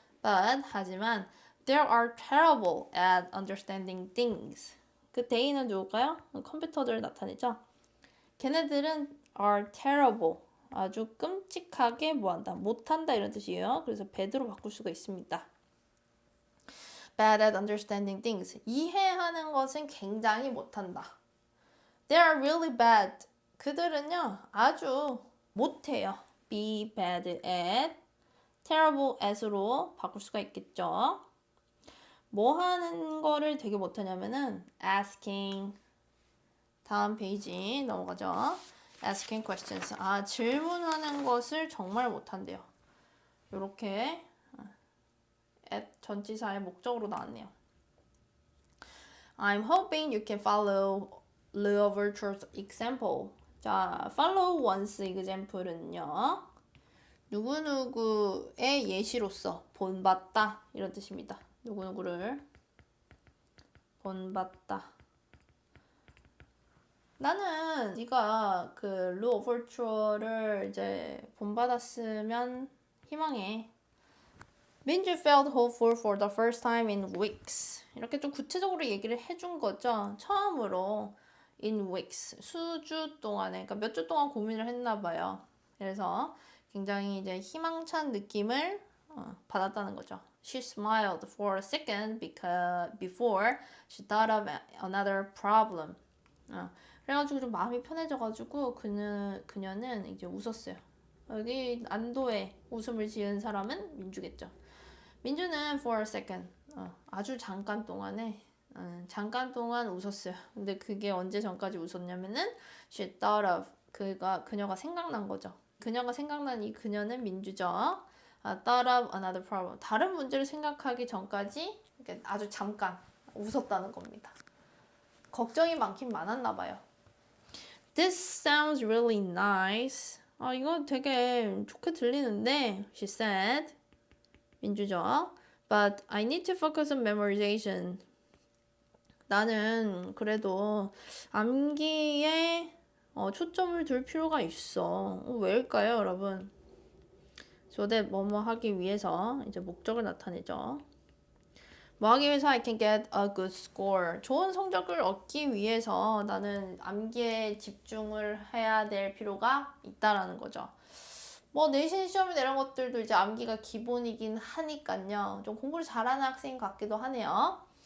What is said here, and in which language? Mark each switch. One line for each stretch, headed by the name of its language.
English: But
Korean: 하지만
English: they are terrible at understanding things.
Korean: 그 they는 누굴까요? 컴퓨터들을 나타내죠. 걔네들은
English: are terrible.
Korean: 아주 끔찍하게 뭐한다, 못한다 이런 뜻이에요. 그래서 bad로 바꿀 수가 있습니다.
English: Bad at understanding things.
Korean: 이해하는 것은 굉장히 못한다.
English: They are really bad.
Korean: 그들은요 아주 못해요.
English: Be bad at, terrible at
Korean: 으로 바꿀 수가 있겠죠. 뭐 하는 거를 되게 못하냐면은 asking, 다음 페이지 넘어가죠.
English: asking questions.
Korean: 질문하는 것을 정말 못한대요. 요렇게 at 전치사의 목적으로 나왔네요.
English: I'm hoping you can follow Lou Overture's example.
Korean: 자,
English: follow one's example
Korean: 은요. 누구누구의 예시로서 본받다 이런 뜻입니다. 누구누구를 본받다. 나는 네가 그 Lou Overture를 이제 본받았으면 희망해.
English: 민주 felt hopeful for the first time in weeks.
Korean: 이렇게 좀 구체적으로 얘기를 해준 거죠. 처음으로
English: in weeks,
Korean: 수주 동안에, 그러니까 몇 주 동안 고민을 했나 봐요. 그래서 굉장히 이제 희망찬 느낌을 받았다는 거죠.
English: She smiled for a second because before she thought of another problem.
Korean: 그래가지고 좀 마음이 편해져가지고 그녀는 이제 웃었어요. 여기 안도의 웃음을 지은 사람은 민주겠죠. 민주는
English: for a second,
Korean: 아주 잠깐 동안에 잠깐 동안 웃었어요. 근데 그게 언제 전까지 웃었냐면은
English: she thought of
Korean: 그녀가 생각난 거죠. 그녀가 생각난 이 그녀는 민주죠.
English: thought of another problem.
Korean: 다른 문제를 생각하기 전까지 아주 잠깐 웃었다는 겁니다. 걱정이 많긴 많았나 봐요.
English: This sounds really nice.
Korean: 이거 되게 좋게 들리는데,
English: she said.
Korean: 민주죠.
English: But I need to focus on memorization.
Korean: 나는 그래도 암기에 초점을 둘 필요가 있어. 왜일까요, 여러분?
English: So that
Korean: 뭐뭐 하기 위해서 이제 목적을 나타내죠. 뭐 하기 위해서
English: I can get a good score.
Korean: 좋은 성적을 얻기 위해서 나는 암기에 집중을 해야 될 필요가 있다라는 거죠. 뭐 내신 시험이나 이런 것들도 이제 암기가 기본이긴 하니까요. 좀 공부를 잘하는 학생 같기도 하네요.